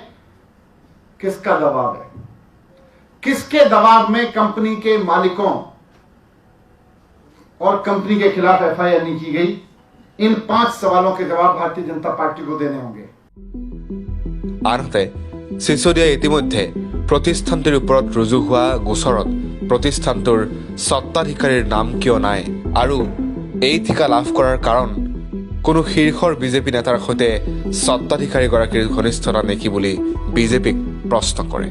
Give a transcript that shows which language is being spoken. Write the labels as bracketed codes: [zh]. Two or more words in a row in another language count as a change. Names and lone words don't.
[hi] किसका दबाव है? किसके दबाव में कंपनी के मालिकों और कंपनी के खिलाफ एफआईआर नहीं की गई? इन 5 सवालों के जवाब भारतीय जनता पार्टी को देने होंगे। [as] আনহাতে সিসোদিয়াই ইতিমধ্যে প্ৰতিষ্ঠানটিৰ ওপৰত ৰুজু হোৱা গোচৰত প্ৰতিষ্ঠানটোৰ স্বত্বাধিকাৰীৰ নাম কিয় নাই আৰু এই ঠিকা লাভ কৰাৰ কাৰণ কোনো শীৰ্ষৰ বিজেপি নেতাৰ সৈতে স্বত্বাধিকাৰীগৰাকীৰ ঘনিষ্ঠতা নেকি বুলি বিজেপিক প্ৰশ্ন কৰে।